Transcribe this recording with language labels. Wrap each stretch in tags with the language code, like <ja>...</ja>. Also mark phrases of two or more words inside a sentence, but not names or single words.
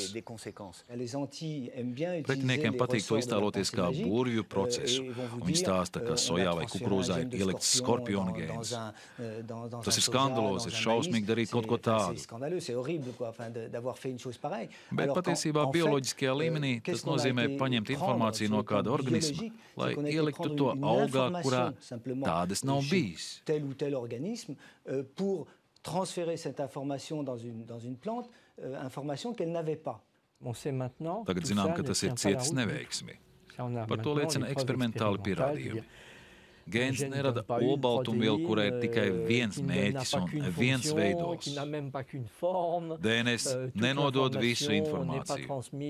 <lv>Pretiniekiem patīk to iztēloties kā burvju procesu, un viņi stāsta, ka sojā vai kukurūzā ir ielikts skorpiona gēns. Tas ir skandalos, ir šausmīgi darīt kaut ko tādu. Bet patiesībā bioloģiskajā līmenī tas nozīmē paņemt informāciju no kāda organisma, lai ieliktu to augā, kurā tādas nav bijis.</lv> <fr>Organisme pour transférer cette information dans une plante, information qu'elle n'avait pas.</fr> <lv>Tagad zinām, ka tas ir cietis neveiksmi. Par to liecina eksperimentāli pierādījumi. Gēns nerada olbaltumvielu, kurai ir tikai viens mērķis un viens veidols. DNS nenodod visu informāciju.</lv>